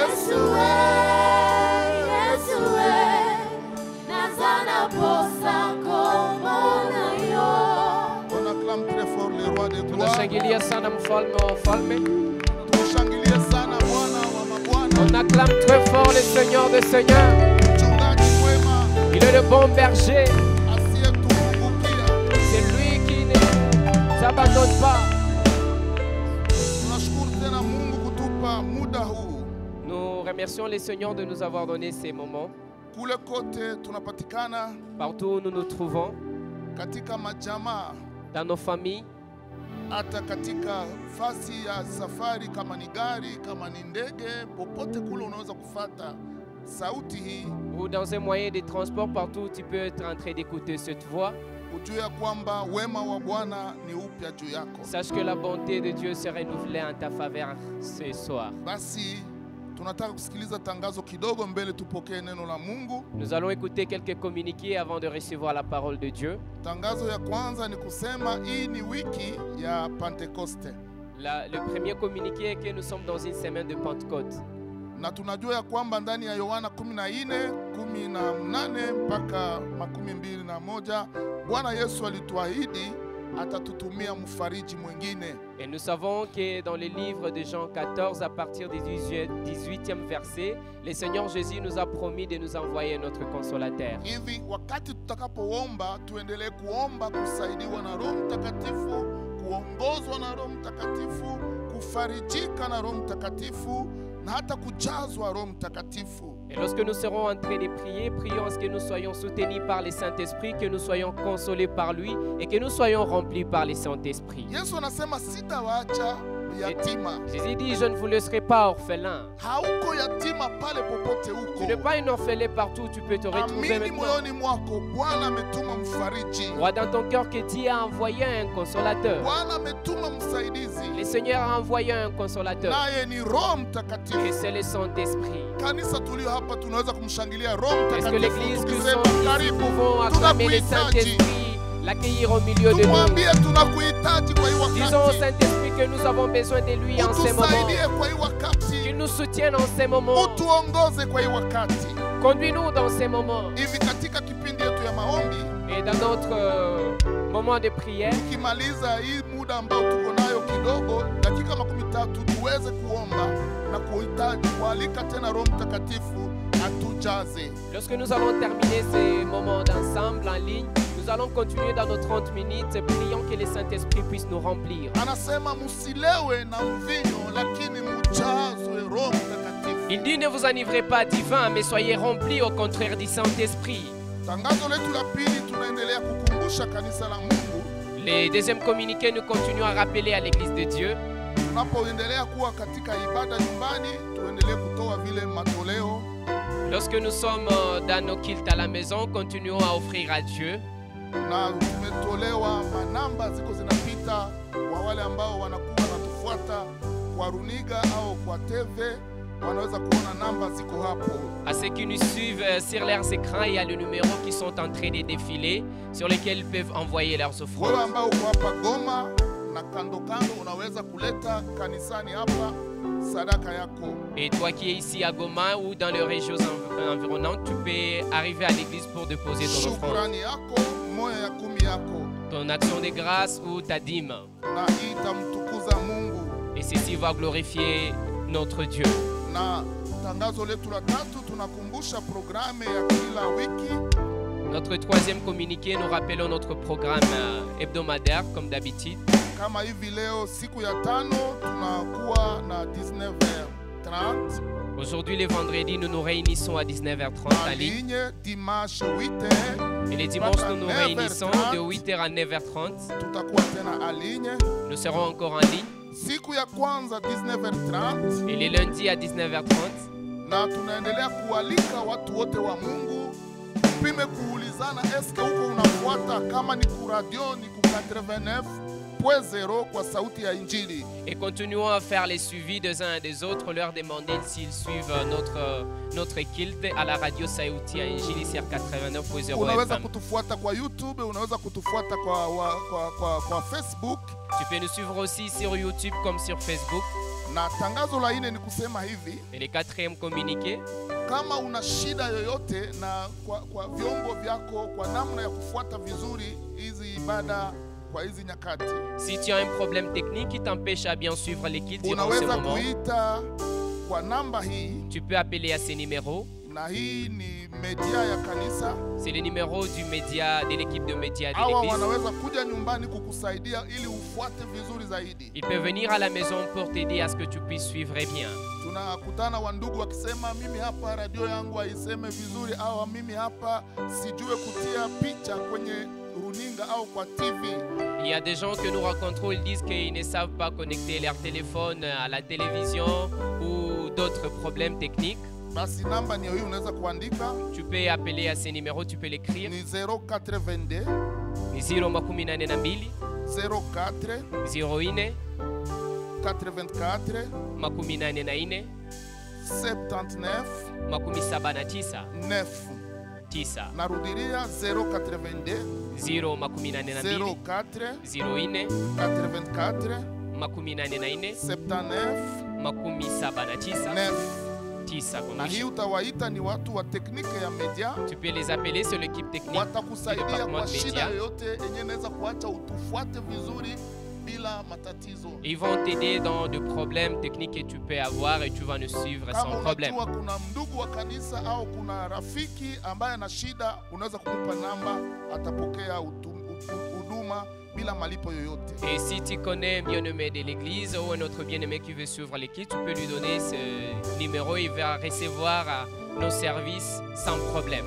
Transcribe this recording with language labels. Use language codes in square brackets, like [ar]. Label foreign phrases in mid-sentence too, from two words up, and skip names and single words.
[fr] acclame très fort le roi de gloire. [sw] Tunashangilia sana mfalme wa wafalme. Tunashangilia sana Bwana wa mabwana. [fr] On acclame très fort le Seigneur des seigneurs. [sw] Mchungaji mwema. [fr] Il est le bon berger. [sw] Asiyetupungukia. [fr] C'est lui qui ne nous abandonne pas. [sw] Tunashukuru tena Mungu kutupa muda huu. [fr] Nous remercions le Seigneur de nous avoir donné ces moments. [sw] Kule kote tunapatikana. [fr] Partout où nous nous trouvons. [sw] Katika majamaa. [fr] Dans nos familles. [sw] Hata katika fasi ya safari, kama ni gari, kama ni ndege, popote kule unaweza kufuata sauti hii. [fr] Ou dans un moyen de transport, partout où tu peux être en train d'écouter cette voix. [sw] Ujue kwamba wema wa Bwana ni upya juu yako. [fr] Sache que la bonté de Dieu se renouvelle en ta faveur ce soir. [sw] Basi tunataka kusikiliza tangazo kidogo mbele tupokee neno la Mungu. [fr] Nous allons écouter quelques communiqués avant de recevoir la parole de Dieu. [sw] Tangazo ya kwanza ni kusema hii ni wiki ya Pentecoste. [fr] Le premier communiqué est que nous sommes dans une semaine de Pentecôte. [sw] Na tunajua ya kwamba ndani ya Yohana 14:18 mpaka 21 Bwana Yesu alituahidi atatutumia mfariji mwingine. [fr] Et nous savons que dans le livre de Jean 14, à partir du 18e verset, le Seigneur Jésus nous a promis de nous envoyer notre consolateur. [sw] Hivi wakati tutakapoomba, tuendelee kuomba kusaidiwa na Roho Mtakatifu, kuongozwa na Roho Mtakatifu, kufarijika na Roho Mtakatifu, na hata kujazwa Roho Mtakatifu. [fr] Et lorsque nous serons en train de prier, prions à ce que nous soyons soutenus par le Saint-Esprit, que nous soyons consolés par lui et que nous soyons remplis par le Saint-Esprit. [sw] Yesu anasema sitawaacha yatima. [fr] Jésus dit, je ne vous laisserai pas orphelin. [sw] Hauko yatima pale popote uko. [fr] Tu n'es pas une orphelin partout où tu peux te retrouver [sw] Amini moyoni [fr] maintenant. [sw] mwako, Bwana ametuma mfariji. [fr] Crois dans ton cœur que Dieu a envoyé un consolateur. [sw] Bwana ametuma msaidizi. [fr] Le Seigneur a envoyé un consolateur. [sw] Naye ni Roho [fr] Et [sw] Mtakatifu. [fr] c'est le Saint-Esprit. [sw] Kanisa tulio hapa tunaweza kumshangilia Roho [fr] Est-ce que [sw] Mtakatifu [fr] l'église que nous [sw] tukisema [fr] sommes ici [sw] karibu, [fr] pouvons acclamer le [sw] tunakuhitaji. [fr] Saint-Esprit, l'accueillir au milieu de nous? [sw] Tumwambie tunakuhitaji kwa hii [fr] Disons au [sw] wakati. [fr] Saint-Esprit que nous avons besoin de lui en ces moments. [sw] Utusaidie kwa hii wakati. [fr] Qu'il nous soutienne en ces moments. [sw] Utuongoze kwa hii wakati. [fr] Conduis-nous dans ces moments. [sw] Hivi katika kipindi yetu ya maombi, [fr] Et dans notre moment de prière, [sw] tukimaliza hii muda ambao tuko nayo kidogo, dakika 30 tuweze kuomba na kuhitaji kualika tena Roho Mtakatifu atujaze. [fr] lorsque nous allons terminer ces moments d'ensemble en ligne, nous allons continuer dans nos 30 minutes et prions que le Saint-Esprit puisse nous remplir. [sw] Anasema musilewe na mvinyo, lakini mujazwe Roho Mtakatifu. [fr] Il dit, ne vous enivrez pas du vin, mais soyez remplis au contraire du Saint-Esprit. [sw] Tangazo letu la pili, tunaendelea kukumbusha kanisa la Mungu. [fr] Les deuxièmes communiqués, nous continuons à rappeler à l'Église de Dieu. [sw] Tunapoendelea kuwa katika ibada nyumbani, tuendelee kutoa vile matoleo. [fr] Lorsque nous sommes dans nos cultes à la maison, continuons à offrir à Dieu. [sw] Na tumetolewa manamba ziko zinapita kwa wale ambao wanakuwa natufuata kwa runiga au kwa TV, wanaweza kuona namba ziko hapo. [fr] À ceux qui nous suivent sur leurs écrans, il y a les numéros qui sont en train de défiler, sur lesquels ils peuvent envoyer leurs [sw] Wewe [fr] offrandes. [sw] ambao uko hapa Goma na kando kando, unaweza kuleta kanisani hapa sadaka yako. [fr] Et toi qui es ici à Goma ou dans les régions environnantes, tu peux arriver à l'église pour déposer ton offrande, [sw] Shukrani yako, moyo ya kumi yako, [fr] ton action de grâce ou ta dîme. [sw] na itamtukuza Mungu. [fr] Et ceci va glorifier notre Dieu. [sw] Na tangazo letu la tatu, tunakumbusha programu ya kila wiki. [fr] Notre troisième communiqué, nous rappelons notre programme hebdomadaire comme d'habitude. [sw] Kama hivi leo siku ya tano tunakuwa na 19h30 [fr] Aujourd'hui, le vendredi, nous nous réunissons à 19h30 en en ligne. ligne, dimanche 8h Et les dimanches, nous nous réunissons de 8h à 9h30. [sw] tutakuwa tena [fr] en ligne. Nous serons encore en ligne. [sw] Siku ya kwanza 19h30, [fr] Et les lundis à 19h30. [sw] na tunaendelea kualika watu wote wa Mungu upime kuulizana, eske huko unafuata, kama ni ku radio ni ku 89.0 kwa sauti ya Injili. [fr] Et continuons à faire les suivis des uns et des autres, leur demander s'ils suivent notre culte à la radio Saouti à Injili sur 89.0 [sw] Unaweza [fr] FM. [sw] kutufuata kwa YouTube, unaweza kutufuata kwa Facebook, [fr] Tu peux nous suivre aussi sur YouTube comme sur Facebook. [sw] Na tangazo la 4 ni kusema hivi, [fr] Et le quatrième communiqué, [sw] kama una shida yoyote na kwa vyombo vyako, kwa namna ya kufuata vizuri hizi ibada kwa hizi nyakati, [fr] si tu as un problème technique qui t'empêche à bien suivre l'équipe durant ce [sw] unaweza [fr] moment, [sw] kuita kwa namba hii, [fr] tu peux appeler à ces numéros. [sw] na hii ni media ya kanisa. [fr] C'est le numéro du média, de l'équipe de médias de [sw] Hawa [fr] l'église. [sw] wanaweza kuja nyumbani kukusaidia ili ufuate vizuri zaidi. [fr] Il peut venir à la maison pour t'aider à ce que tu puisses suivre bien. [sw] Tunakutana wandugu wakisema, mimi hapa radio yangu haiseme vizuri, au mimi hapa sijue kutia picha kwenye runinga au kwa TV. [fr] Il y a des gens que nous rencontrons, ils disent qu'ils ne savent pas connecter leur téléphone à la télévision ou d'autres problèmes techniques. [sw] Basi namba ni hiyo, unaweza kuandika. [fr] Tu peux appeler à ces numéros, tu peux l'écrire. [sw] Ni 082 [fr] 082 [sw] 04 [fr] 04 [sw] 84 [fr] 84 [sw] 79 [fr] 79 [sw] 9. [fr] 9. [sw] Narudilia 082 [fr] 082 [sw] 04 [fr] 04 [sw] 84 [fr] 84 [sw] 79 [fr] 79 [sw] 9. [fr] 10. [sw] Na hii utawaita ni watu wa tekniki ya media. [fr] Tu peux les appeler sur l'équipe technique. [sw] Watakusaidia kwa shida yoyote yenye inaweza kuacha utufuate vizuri bila matatizo. [fr] Ils vont t'aider dans des problèmes techniques que tu peux avoir et tu vas nous suivre sans problème. [sw] Kama kuna ndugu wa kanisa au kuna rafiki ambaye ana shida, unaweza kumpa namba, atapokea huduma bila malipo yoyote. [fr] Et si tu connais un bien-aimé de l'église ou un autre bien-aimé qui veut suivre l'équipe, tu peux lui donner ce numéro, il va recevoir nos services sans problème.